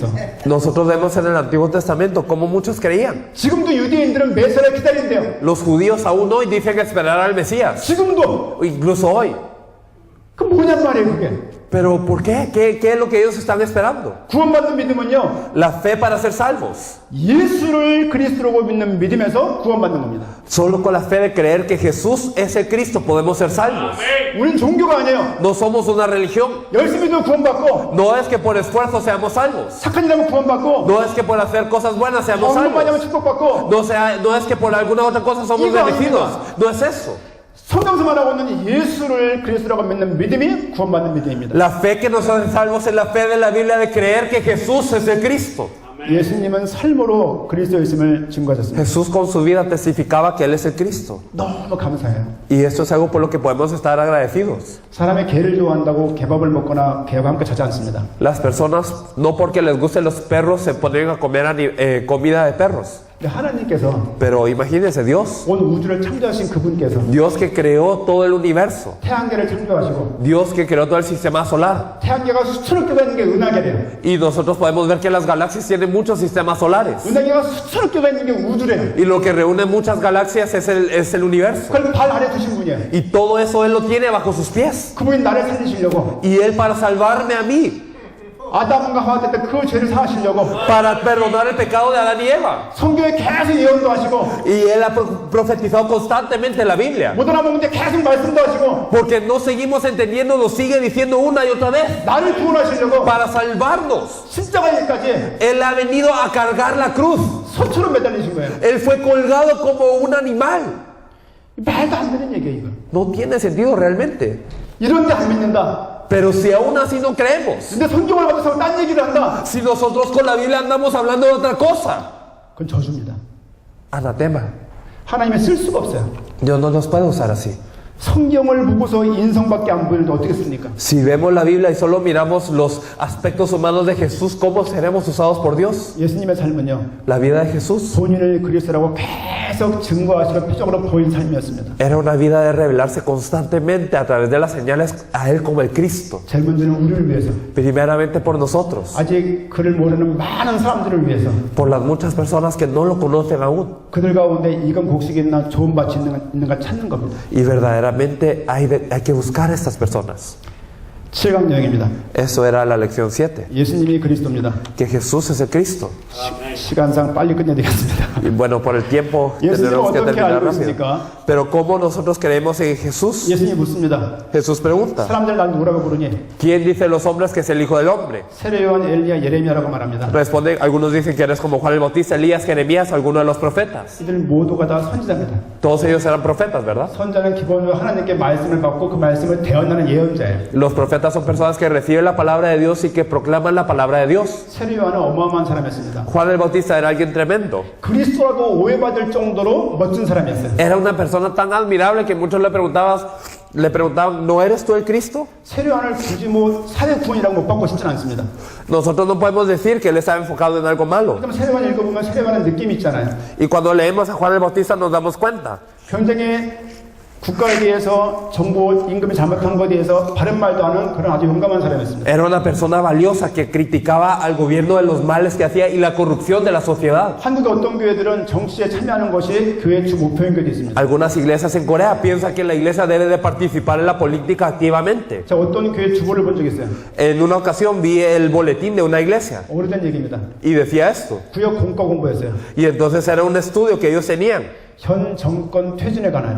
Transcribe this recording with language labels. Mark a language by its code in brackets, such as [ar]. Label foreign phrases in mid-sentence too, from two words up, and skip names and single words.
[es] Nosotros vemos en el Antiguo Testamento cómo muchos creían. [ko] 지금도 유대인들은 메시아를 기다린대요. [es] Los judíos aún hoy dicen esperar al Mesías. [ko] 지금도. [es] Incluso hoy. [ko] 그 뭐냔 말이에요, 그게. [es] ¿Pero por qué? ¿Qué es lo que ellos están esperando? [ko] 구원받는 믿음은요, [es] La fe para ser salvos. [ko] 예수를 그리스도로 믿는 믿음에서 구원받는 겁니다. [es] Solo con la fe de creer que Jesús es el Cristo podemos ser salvos. [ko] 우리는 종교가 아니에요. [es] No somos una religión. [ko] 열심히도 구원받고, [es] No es que por esfuerzo seamos salvos. [ko] 착한 일 하면 구원받고, [es] No es que por hacer cosas buenas seamos [ko] 언급 많이 하면 [es] salvos. [ko] 축복받고, [es] No es que por alguna otra cosa somos Iba, bendecidos. iba. No es eso. [ko] 성경에서 말하고 있는 예수를 그리스도라고 믿는 믿음이 구원받는 믿음입니다. [es] La fe que nos hace salvos es la fe de la Biblia de creer que Jesús es el Cristo. [ko] 예수님은 삶으로 그리스도이심을 증거하셨습니다. [es] Jesús con su vida testificaba que Él es el Cristo. [ko] 너무 감사해요. [es] Y esto es algo por lo que podemos estar agradecidos. [ko] 사람의 개를 좋아한다고 개밥을 먹거나 개와 함께 자지 않습니다. [es] Las personas, no porque les gusten los perros, se ponen a comer comida de perros. [ko] 근데 하나님께서 [es] Pero imagínense, Dios [ko] 우주를 창조하신 그분께서 [es] Dios que creó todo el universo, [ko] 태양계를 창조하시고 [es] Dios que creó todo el sistema solar. [ko] 태양계가 수천억 개가 있는 게 은하계래요. [es] Y nosotros podemos ver que las galaxias tienen muchos sistemas solares. [ko] 은하계가 수천억 개가 있는 게 우주래요. [es] Y lo que reúne muchas galaxias es el universo. [ko] 그걸 발 아래 두신 분이에요. [es] Y todo eso Él lo tiene bajo sus pies. [ko] 그분이 나를 살리시려고 [es] Y Él para salvarme a mí, [ko] 아담과 하와 때 그 죄를 사하시려고 [es] para perdonar el pecado de Adán y Eva. [ko] 성경에 계속 예언도 하시고 [es] Y Él ha profetizado constantemente la Biblia. [ko] 못 알아먹는데 계속 말씀도 하시고 [es] Porque no seguimos entendiendo, nos sigue diciendo una y otra vez. [ko] 나를 구원하시려고 [es] Para salvarnos, [ko] 십자가에까지 [es] Él ha venido a cargar la cruz. [ko] 소처럼 매달리신 거예요. [es] Él fue colgado como un animal. [ko] 말도 안 되는 얘기예요, 이거. [es] No tiene sentido realmente. [ko] 이런데 안 믿는다. [es] Pero si aún así no creemos, [ko] 근데 성경을 가지고 딴 얘기를 한다. [es] si nosotros con la Biblia andamos hablando de otra cosa, [ko] 그건 저주입니다. [es] anatema. [ko] 하나님이 쓸 수가 없어요. [es] Dios no nos puede usar así. [ko] 성경을 보고서 인성밖에 안 보이는데 어떻게 씁니까? [es] Si vemos la Biblia y solo miramos los aspectos humanos de Jesús, ¿cómo seremos usados por Dios? [ko] 예수님의 삶은요, [es] La vida de Jesús [ko] 본인을 그리스도라고 계속 증거하시고 표적으로 보인 삶이었습니다. [es] era una vida de revelarse constantemente a través de las señales a Él como el Cristo. [ko] 제일 먼저는 우리를 위해서, [es] Primeramente por nosotros, [ko] 아직 그를 모르는 많은 사람들을 위해서, [es] por las muchas personas que no lo conocen aún. [ko] 그들 가운데 이건 곡식이 있나 좋은 밭이 있는가 찾는 겁니다. [es] Y verdaderamente hay que buscar a estas personas. [ko] 7강 여행입니다. [es] Eso era la lección 7. [ko] 예수님이 그리스도입니다. [es] Que Jesús es el Cristo. [ko] 시간상 빨리 끝내야 되겠습니다. [es] Y bueno, por el tiempo [ko] 예수님을 [es] tenemos que [ko] 어떻게 [es] terminar [ko] 알고 [es] rápido. [ko] 있습니까? [es] Pero ¿cómo nosotros creemos en Jesús? [ko] 예수님이 묻습니다. [es] Jesús pregunta. [ko] 사람들 난 누구라고 부르니? [es] ¿Quién dice los hombres que es el Hijo del Hombre? [ko] 세례 요한, 엘리야, 예레미야라고 말합니다. [es] Responde, algunos dicen que eres como Juan el Bautista, Elías, Jeremías, alguno de los profetas. [ko] 이들 모두가 다 선지자입니다. [es] Todos ellos eran profetas, ¿verdad? [ko] 선자는 기본적으로 하나님께 말씀을 받고 그 말씀을 대언하는 예언자예요. [es] Los profetas son personas que reciben la palabra de Dios y que proclaman la palabra de Dios. [ko] 세례 요한은 어마어마한 사람이었습니다. [es] Juan el Bautista era alguien tremendo. [ko] 그리스도라고 오해받을 정도로 멋진 사람이었어요. [es] Era una persona tan admirable que muchos le preguntaban, ¿no eres tú el Cristo? [ko] 세례 요한을 굳이 뭐 사회 구원이라고 못 받고 싶지는 않습니다. [es] Nosotros no podemos decir que él está enfocado en algo malo. [ko] 그럼 세례 요한 읽어보면 세례 요한은 느낌이 있잖아요. [es] Y cuando leemos a Juan el Bautista nos damos cuenta. [ko] 굉장히 국가에 대해서 정부 임금이 잘못한 것에 대해서 바른 말도 하는 그런 아주 용감한 사람이었습니다. [es] Era una persona valiosa que criticaba al gobierno de los males que hacía y la corrupción de la sociedad. [ko] 한국의 어떤 교회들은 정치에 참여하는 것이 교회의 주 목표인 교회도 있습니다. [es] Algunas iglesias en Corea piensan que la iglesia debe de participar en la política activamente. [ko] 자, 어떤 교회 주보를 본 적이 있어요. [es] En una ocasión vi el boletín de una iglesia [ko] 오래된 얘기입니다. [es] y decía esto. [ko] 구역 공과 공부였어요. [es] Y entonces era un estudio que ellos tenían. [ko] 현 정권 퇴진에 관한